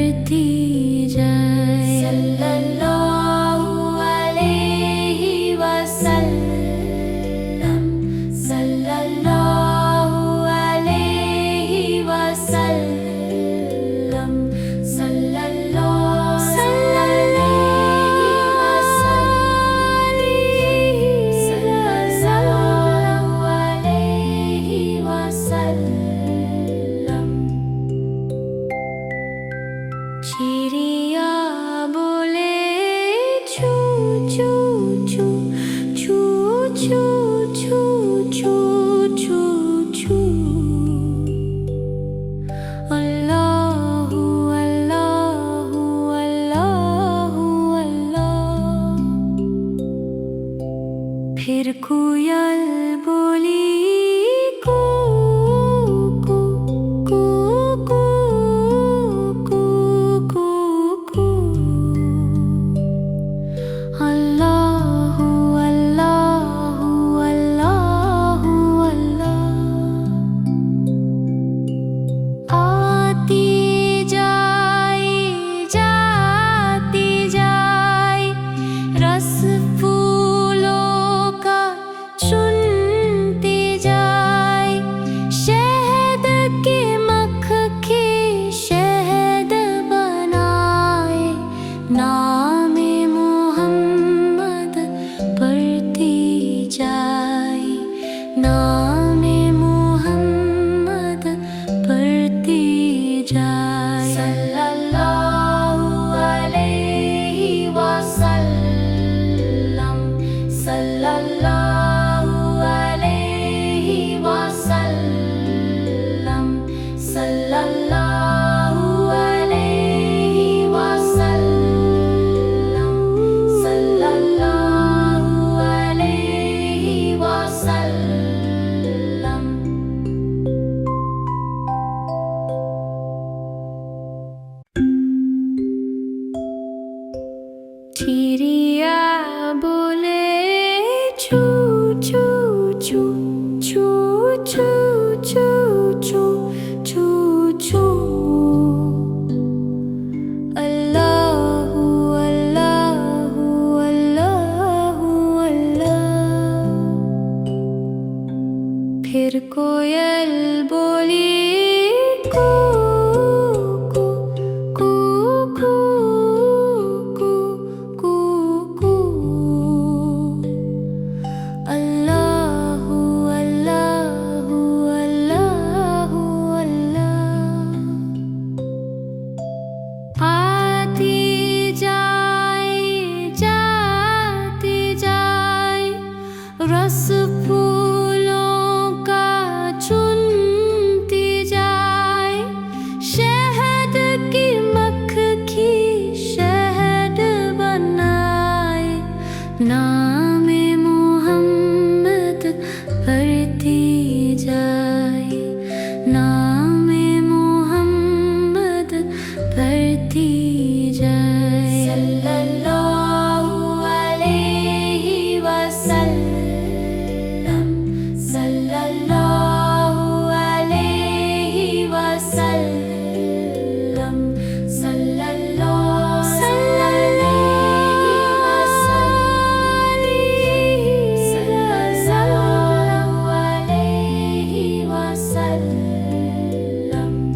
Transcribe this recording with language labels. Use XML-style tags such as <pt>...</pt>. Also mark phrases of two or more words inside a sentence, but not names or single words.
<hi>बढ़ती जाए।</hi> <ar>صلى الله عليه وسلم، صلى الله عليه وسلم، صلى الله عليه وسلم.</ar> <hi>चिड़िया बोले छू छू छू छू छू छू छू छू छू। अल्लाहु अल्लाहु अल्लाहु अल्लाह। फिर कोयल बोली कू कू कू कू कू कू कू। अल्लाहु अल्लाहु अल्लाहु अल्लाह। आती जाए जाती जाए, रस फूलों का चुनती जाए। शहद की मक्खी शहद बनाए, नामे मोहम्मद पढ़ती जाए। नामे मोहम्मद पढ़ती जाए।</hi> <ar>صلى الله عليه وسلم، صلى الله عليه وسلم، صلى الله عليه وسلم، صلى الله عليه وسلم.</ar> <hi>चिड़िया बोले छू छू छू छू छू छू छू छू छू। अल्लाहु अल्लाहु अल्लाहु अल्लाह। फिर कोयल बोली कू कू कू कू कू कू कू। अल्लाहु अल्लाहु अल्लाहु अल्लाह। आती जाए जाती जाए, रस फूलों का चुनती जाए। शहद की मक्खी शहद बनाए, नामे मोहम्मद पढ़ती जाए। नामे मोहम्मद पढ़ती जाए।</hi> <ar>صلى الله عليه وسلم، صلى الله عليه وسلم، صلى الله عليه وسلم.</ar>